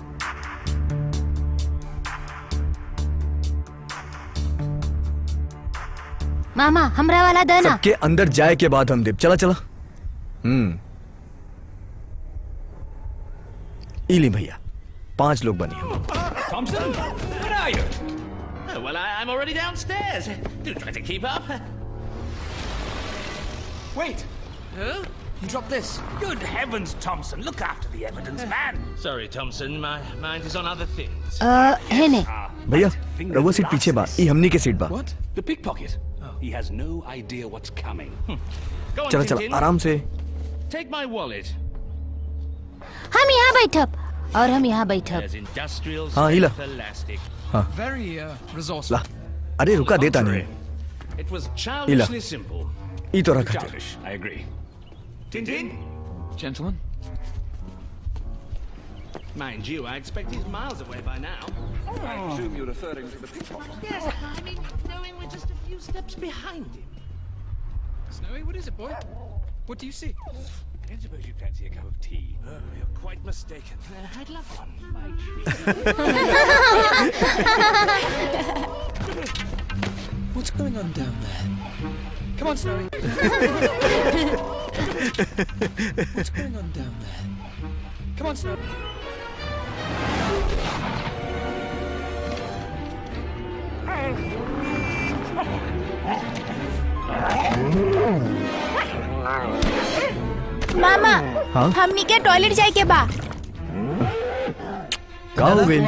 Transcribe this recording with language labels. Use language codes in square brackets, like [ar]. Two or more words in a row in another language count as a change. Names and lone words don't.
[bho] मामा हमरा वाला देना। सबके अंदर जाए के बाद हम देव। चला चला। इली भैया 5 लोग बने हम। [en] Thompson, where are you? Oh, well, I'm already downstairs. Do try to keep up. Wait. Huh? You dropped this. Good heavens, Thompson. Look after the evidence, man. Sorry, Thompson. My mind is on other things. [bho] है ने। भैया रघुआ सीट पीछे बा, ई हमनी के सीट बा। [en] What? The pickpocket? He has no idea what's coming. Go on, [bho] चला [en] Tintin. [bho] चला आराम से। [en] Take my wallet. [bho] हम यहाँ बैठब और हम यहाँ बैठब। [en] There's industrial [bho] हाँ, हिला। [en] strength elastic. Very resourceful. [bho] ला अरे रुका देता नहीं। [en] It was childishly simple. [bho] ई तो रखा। [en] Childish, I agree. Tintin? Gentlemen. Mind you, I expect he's miles away by now. I presume you're referring to the pickpocket. Yes, I mean, knowing we're just a few steps behind him. Snowy, what is it, boy? What do you see? I don't suppose you fancy a cup of tea. Oh, you're quite mistaken. I'd love one. What's going on down there? Come on, Snowy. What's going on down there? Come on, Snowy. [bho] मामा हाँ? हमनी के टॉयलेट जाए के बा। का हो गई?